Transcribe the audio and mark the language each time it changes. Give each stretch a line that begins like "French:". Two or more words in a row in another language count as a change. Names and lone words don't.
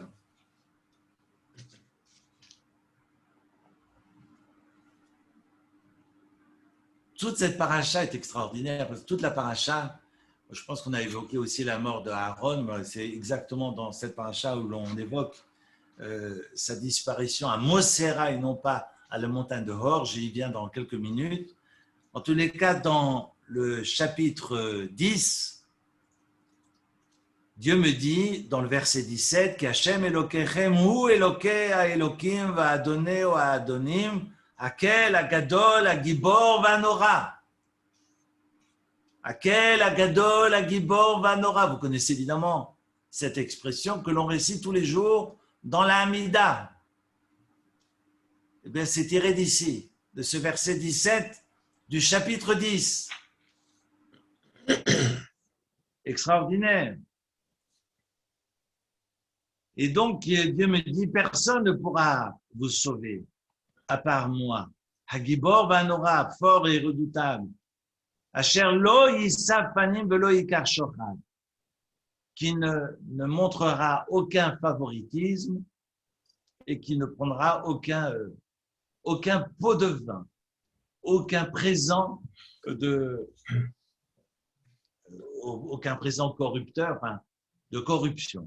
French: toute cette paracha est extraordinaire, parce que toute la paracha, je pense qu'on a évoqué aussi la mort de Aaron, c'est exactement dans cette paracha où l'on évoque sa disparition à Mosera et non pas à la montagne de Hor, j'y viens dans quelques minutes. En tous les cas, dans le chapitre 10, Dieu me dit, dans le verset 17, qu'
Hebrew: השם אלוקיכם הוא אלוקי האלוקים ואדוני האדונים הקל הגדול הגיבור והנורא. הקל הגדול הגיבור והנורא.
French: Vous connaissez évidemment cette expression que l'on récite tous les jours dans la Hamida. Eh bien, c'est tiré d'ici, de ce verset 17 du chapitre 10. Extraordinaire. Et donc, Dieu me dit, personne ne pourra vous sauver à part moi.
Hebrew: הגיבור והנורא,
French: fort et redoutable.
Hebrew: אשר לא ישא פנים ולא יקח שוחד.
French: qui ne montrera aucun favoritisme et qui ne prendra aucun pot de vin, aucun présent aucun présent corrupteur, enfin, de corruption.